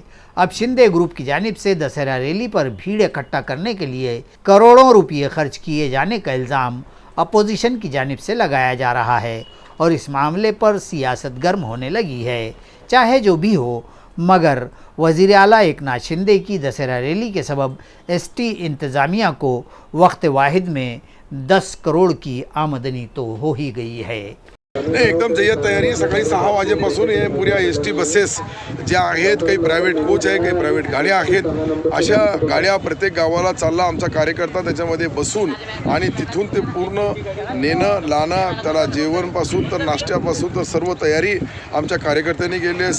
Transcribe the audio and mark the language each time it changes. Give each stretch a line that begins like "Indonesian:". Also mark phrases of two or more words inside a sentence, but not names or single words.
Urdu: اب شندے گروپ کی جانب سے دسہرہ ریلی پر بھیڑ اکٹھا کرنے کے لیے کروڑوں روپے خرچ کیے جانے کا الزام اپوزیشن کی جانب سے لگایا جا رہا ہے اور اس معاملے پر سیاست گرم ہونے لگی ہے۔ چاہے جو بھی ہو، مگر وزیر اعلیٰ ایکناتھ شندے کی دسہرہ ریلی کے سبب ایس ٹی انتظامیہ کو وقت واحد میں 10 کروڑ کی آمدنی تو ہو ہی گئی ہے۔
Marathi: नाही, एकदम जय्यत तयारी सकाळी 6 वाजेपासून हे पुऱ्या
English: ST buses
Marathi: ज्या आहेत, काही
English: private coach
Marathi: आहे, काही प्रायव्हेट गाड्या आहेत, अशा गाड्या प्रत्येक गावाला चालला आमचा कार्यकर्ता त्याच्यामध्ये बसून आणि तिथून ते पूर्ण नेणं लाणं, त्याला जेवणपासून तर नाश्त्यापासून तर सर्व तयारी आमच्या कार्यकर्त्यांनी केली आहे।